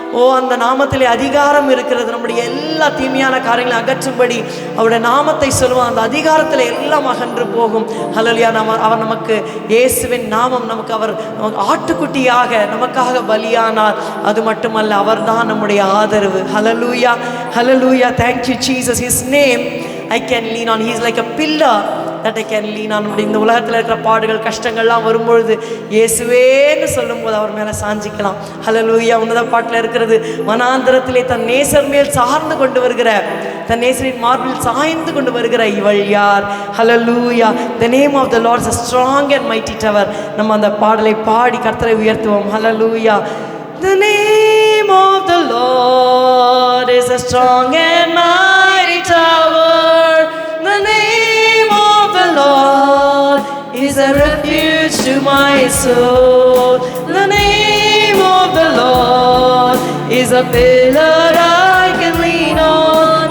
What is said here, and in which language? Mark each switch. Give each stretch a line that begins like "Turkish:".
Tamil: ஓ, அந்த நாமத்திலே அதிகாரம் இருக்கிறது. நம்முடைய எல்லா தீமையான காரியங்களை அகற்றும்படி அவருடைய நாமத்தை சொல்லுவோம். அந்த அதிகாரத்தில் எல்லாம் அகன்று போகும். ஹல்லேலூயா. அவர் நமக்கு இயேசுவின் நாமம் நமக்கு நமக்கு ஆட்டுக்குட்டியாக நமக்காக பலியானார். அது மட்டுமல்ல, அவர் தான் நம்முடைய ஆதரவு.
English: Hallelujah, hallelujah. Thank you Jesus. His name I can lean on. He is like a pillar that I can lean on.
Tamil: இந்த உலகத்தில் இருக்கிற பாடுகள் கஷ்டங்கள்லாம் வரும்பொழுது இயேசுவேன்னு சொல்லும்போது அவர் மேலே சாஞ்சிக்கலாம். ஹல்லேலூயா. உன்னத பாட்டில் இருக்கிறது, வனாந்திரத்திலே தன் நேசர் மேல் சார்ந்து கொண்டு வருகிற, தன் நேசரின் மார்பில் சாய்ந்து கொண்டு வருகிற இவள் யார்? ஹல்லேலூயா.
English: The name of the Lord is a strong and mighty tower.
Tamil: நம்ம அந்த பாடலை பாடி கர்த்தரை உயர்த்துவோம். ஹல்லேலூயா.
English: The name of the Lord is a strong and mighty tower. The name of the Lord is a refuge to my soul. The name of the Lord is a pillar I can lean on.